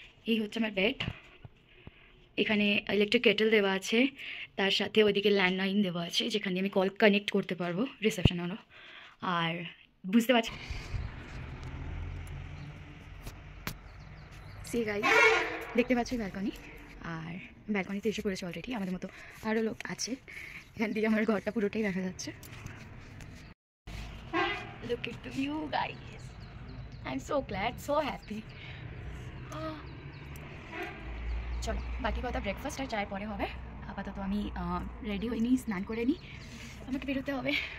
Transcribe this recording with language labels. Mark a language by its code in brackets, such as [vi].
[bn] এই হচ্ছে আমার বেড, এখানে ইলেকট্রিক কেটেল দেওয়া আছে, তার সাথে ওইদিকে ল্যান্ডলাইন দেওয়া আছে যেখানে আমি কল কানেক্ট করতে পারবো রিসেপশন হলো। আর বুঝতে পারছি সি গাইস, দেখতে পাচ্ছি ব্যালকনি, আর ব্যালকনিতে এসে পড়েছে অলরেডি। আমাদের মতো আরও লোক আছে, এখান থেকে আমার ঘরটা পুরোটাই দেখা যাচ্ছে। [en] Look at the view guys, I'm so glad, so happy. [bn] চলো বাকি কথা ব্রেকফাস্ট আর চায়ের পরে হবে। আপাতত আমি রেডি হয়ে নিই, স্নান করে নিই, আমাকে বেরোতে হবে।